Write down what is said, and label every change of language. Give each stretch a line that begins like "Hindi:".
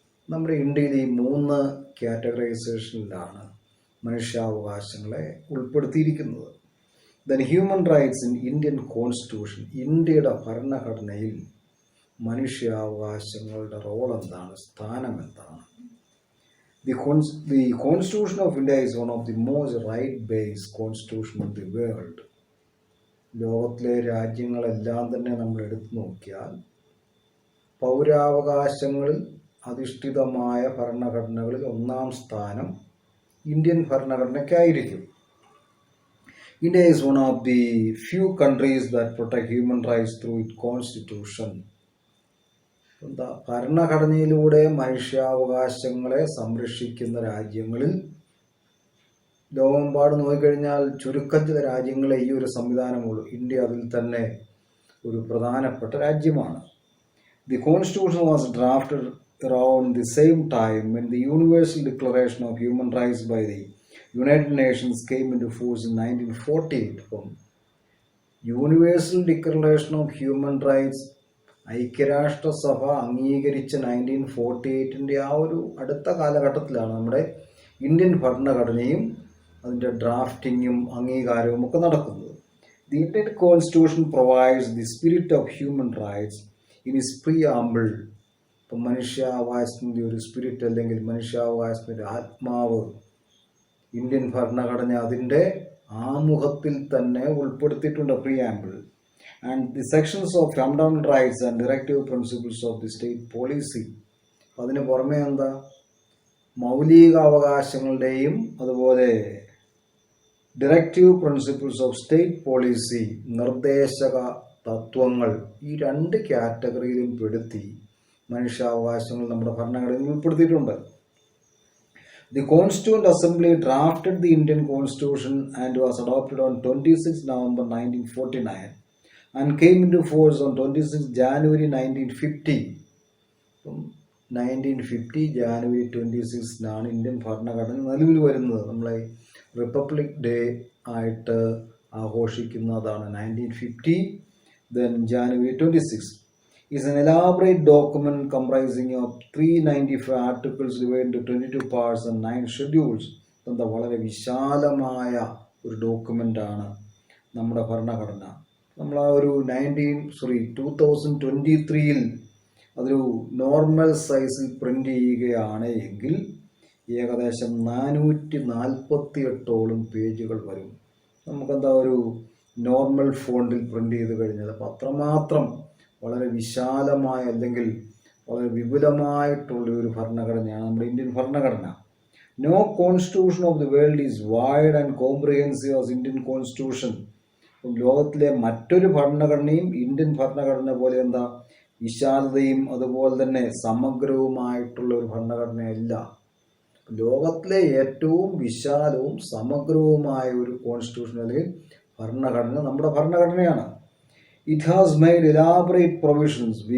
Malayalam: നമ്മുടെ ഇന്ത്യയിൽ ഈ മൂന്ന് കാറ്റഗറൈസേഷനിലാണ് മനുഷ്യാവകാശങ്ങളെ ഉൾപ്പെടുത്തിയിരിക്കുന്നത്.
English: then human rights in Indian constitution,
Malayalam: ഇന്ത്യയുടെ ഭരണഘടനയിൽ മനുഷ്യാവകാശങ്ങളുടെ റോൾ എന്താണ്, സ്ഥാനം എന്താണ്?
English: The Constitution of India is one of the most right-based constitution in the world.
Malayalam: ലോകത്തിലെ രാജ്യങ്ങളെല്ലാം തന്നെ നമ്മൾ എടുത്തു നോക്കിയാൽ പൗരാവകാശങ്ങളിൽ അധിഷ്ഠിതമായ ഭരണഘടനകളിൽ ഒന്നാം സ്ഥാനം Indian ഭരണഘടനയ്ക്കായിരിക്കും.
English: India is one of the few countries that protect human rights through its constitution.
Malayalam: ഭരണഘടനയിലൂടെ മനുഷ്യാവകാശങ്ങളെ സംരക്ഷിക്കുന്ന രാജ്യങ്ങളിൽ ലോകമെമ്പാട് നോക്കിക്കഴിഞ്ഞാൽ ചുരുക്കം ചില രാജ്യങ്ങളെ ഈ ഒരു സംവിധാനമുള്ളൂ. ഇന്ത്യ അതിൽ തന്നെ ഒരു പ്രധാനപ്പെട്ട രാജ്യമാണ്.
English: The Constitution was drafted around the same time when the Universal Declaration of Human Rights by the United Nations came into force in 1948.
Malayalam: അപ്പം universal declaration of human rights ഐക്യരാഷ്ട്രസഭ അംഗീകരിച്ച 1948 ആ ഒരു അടുത്ത കാലഘട്ടത്തിലാണ് നമ്മുടെ ഇന്ത്യൻ ഭരണഘടനയും അതിൻ്റെ ഡ്രാഫ്റ്റിങ്ങും അംഗീകാരവും ഒക്കെ നടക്കുന്നത്.
English: The Indian constitution provides the spirit of human rights in its preamble.
Malayalam: ഇപ്പം മനുഷ്യാവകാശത്തിൻ്റെ ഒരു സ്പിരിറ്റ് അല്ലെങ്കിൽ മനുഷ്യാവകാശത്തിൻ്റെ ആത്മാവ് ഇന്ത്യൻ ഭരണഘടന അതിൻ്റെ ആമുഖത്തിൽ തന്നെ ഉൾപ്പെടുത്തിയിട്ടുണ്ട്, preamble.
English: And the sections of fundamental rights and directive principles of the state policy.
Malayalam: അതിന് പുറമെ എന്താ, മൗലിക അവകാശങ്ങളുടെയും അതുപോലെ directive principles of state policy, നിർദ്ദേശക തത്വങ്ങൾ, ഈ രണ്ട് കാറ്റഗറിയിലും പെടുത്തി മനുഷ്യാവകാശങ്ങൾ നമ്മുടെ ഭരണഘടനയിൽ ഉൾപ്പെടുത്തിയിട്ടുണ്ട്.
English: The Constituent Assembly drafted the Indian Constitution and was adopted on 26 November 1949 and came into force on 26 January 1950.
Malayalam: 1950 January 26 Indian ഭരണഘടന നിലവിൽ വരുന്നത്. നമ്മളെ റിപ്പബ്ലിക് ഡേ ആയിട്ട് ആഘോഷിക്കുന്നതാണ് 1950.
English: Then January 26 is an elaborate document comprising of 395 articles divided into 22 parts and 9 schedules.
Malayalam: എന്താ, വളരെ വിശാലമായ ഒരു ഡോക്യുമെൻ്റാണ് നമ്മുടെ ഭരണഘടന. നമ്മൾ ആ ഒരു 2023 അതൊരു നോർമൽ സൈസിൽ പ്രിൻ്റ് ചെയ്യുകയാണ് എങ്കിൽ ഏകദേശം 448ഓളം പേജുകൾ വരും. നമുക്കെന്താ ഒരു നോർമൽ ഫോണ്ടിൽ പ്രിൻ്റ് ചെയ്ത് കഴിഞ്ഞാൽ അപ്പം അത്രമാത്രം വളരെ വിശാലമായ അല്ലെങ്കിൽ വളരെ വിപുലമായിട്ടുള്ള ഒരു ഭരണഘടനയാണ് നമ്മുടെ ഇന്ത്യൻ ഭരണഘടന.
English: No constitution of the world is wide and comprehensive as Indian constitution.
Malayalam: ലോകത്തിലെ മറ്റൊരു ഭരണഘടനയും ഇന്ത്യൻ ഭരണഘടന പോലെ എന്താ വിശാലതയും അതുപോലെ തന്നെ സമഗ്രവുമായിട്ടുള്ള ഒരു ഭരണഘടനയല്ല. ലോകത്തിലെ ഏറ്റവും വിശാലവും സമഗ്രവുമായ ഒരു കോൺസ്റ്റിറ്റ്യൂഷൻ അല്ലെങ്കിൽ ഭരണഘടന നമ്മുടെ ഭരണഘടനയാണ്.
English: It has made elaborate provisions.